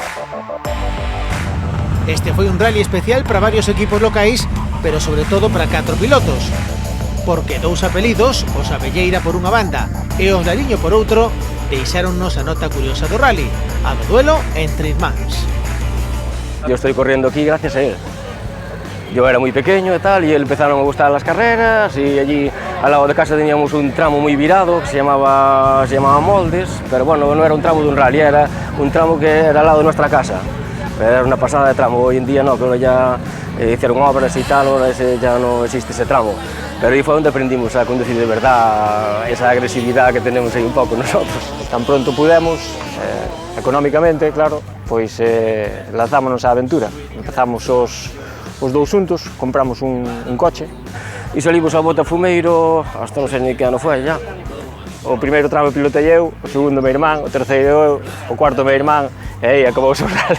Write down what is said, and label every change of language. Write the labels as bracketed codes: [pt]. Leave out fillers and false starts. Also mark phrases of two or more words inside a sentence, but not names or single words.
[gl] Este foi un rally especial para varios equipos locais, pero sobre todo para 4 pilotos, porque 2 apelidos, os Abelleira por unha banda e os Lariño por outro, deixáronnos a nota curiosa do rally, a do duelo entre irmáns. [es] Yo estoy corriendo aquí gracias a él. Yo era muy pequeño y tal, y empezaron a gustar las carreras, y allí al lado de casa teníamos un tramo muy virado que se llamaba Moldes, pero bueno, no era un tramo de un rally, era un tramo que era al lado de nuestra casa. Pero era una pasada de tramo, hoy en día no, que ahora ya hicieron obras y tal, ahora ya no existe ese tramo. Pero ahí fue donde aprendimos a conducir de verdad, esa agresividad que tenemos ahí un poco nosotros. [gl] Tan pronto pudemos, económicamente, claro, pois lanzámonos á aventura. Empezamos os dous xuntos, compramos un coche e salimos ao Botafumeiro, hasta non sei ni que ano foi ya. O primeiro tramo pilotei eu, o segundo meu irmán, o terceiro eu, o cuarto meu irmán, e aí acabou o rally.